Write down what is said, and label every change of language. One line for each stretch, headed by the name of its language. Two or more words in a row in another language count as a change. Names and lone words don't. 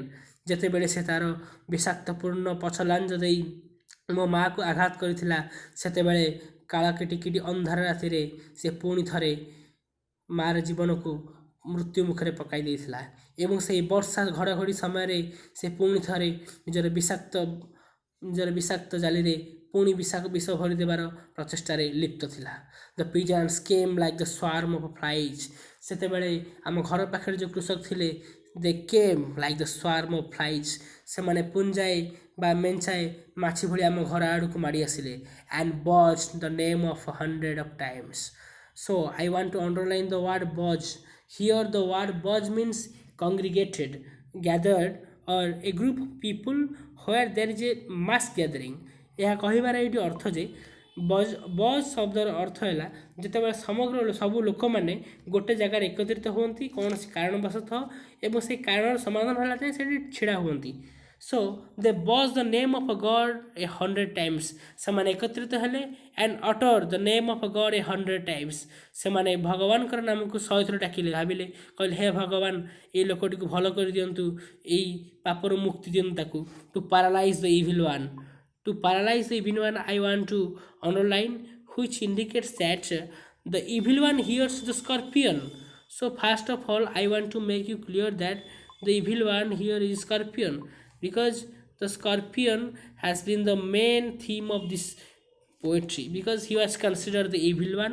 Odia: ଯେତେବେଳେ ସେ ତା'ର ବିଷାକ୍ତପୂର୍ଣ୍ଣ ପଛ ଲାଞ୍ଜ ଦେଇ ମୋ ମାଆକୁ ଆଘାତ କରିଥିଲା, ସେତେବେଳେ କାଳ କିଟିକିଟି ଅନ୍ଧାର ରାତିରେ ସେ ପୁଣି ଥରେ ମାଆର ଜୀବନକୁ ମୃତ୍ୟୁ ମୁଖରେ ପକାଇ ଦେଇଥିଲା ଏବଂ ସେହି ବର୍ଷା ଘଡ଼ଘଡ଼ି ସମୟରେ ସେ ପୁଣି ଥରେ ନିଜର ବିଷାକ୍ତ ଜାଲିରେ ପୁଣି ବିଷ ଭରିଦେବାର ପ୍ରଚେଷ୍ଟାରେ ଲିପ୍ତ ଥିଲା।
English: The pigeons came like the swarm of flies.
Odia: ସେତେବେଳେ ଆମ ଘର ପାଖରେ ଯେଉଁ କୃଷକ ଥିଲେ,
English: they came like the swarm of flies.
Odia: ସେମାନେ ପୁଞ୍ଜାଏ ବା ମେଞ୍ଚାଏ ମାଛି ଭଳି ଆମ ଘର ଆଡ଼କୁ ମାଡ଼ି ଆସିଲେ।
English: And buzz the name of 100 of times. So I want to underline the word buzz. Here the word buzz means congregated, gathered, or a group of people where there is a mass gathering.
Odia: ଏହା କହିବାର ଏଇଠି ଅର୍ଥ ଯେ ବଜ୍ ଶବ୍ଦର ଅର୍ଥ ହେଲା ଯେତେବେଳେ ସମଗ୍ର ସବୁ ଲୋକମାନେ ଗୋଟେ ଜାଗାରେ ଏକତ୍ରିତ ହୁଅନ୍ତି କୌଣସି କାରଣବଶତଃ ଏବଂ ସେହି କାରଣର ସମାଧାନ ହେଲା ଯାଏଁ ସେଠି ଛିଡ଼ା ହୁଅନ୍ତି।
English: So they buzz the name of a god 100 times.
Odia: ସେମାନେ ଏକତ୍ରିତ ହେଲେ
English: and utter the name of a god 100 times.
Odia: ସେମାନେ ଭଗବାନଙ୍କର ନାମକୁ 100 ଥର ଡାକିଲେ, ଭାବିଲେ, କହିଲେ, ହେ ଭଗବାନ, ଏଇ ଲୋକଟିକୁ ଭଲ କରିଦିଅନ୍ତୁ, ଏଇ ପାପରୁ ମୁକ୍ତି ଦିଅନ୍ତୁ ତାକୁ।
English: To paralyze the evil one. To paralyze the evil one, I want to underline, which indicates that the evil one here is the scorpion. So first of all, I want to make you clear that the evil one here is scorpion, because the scorpion has been the main theme of this poetry, because he was considered the evil one.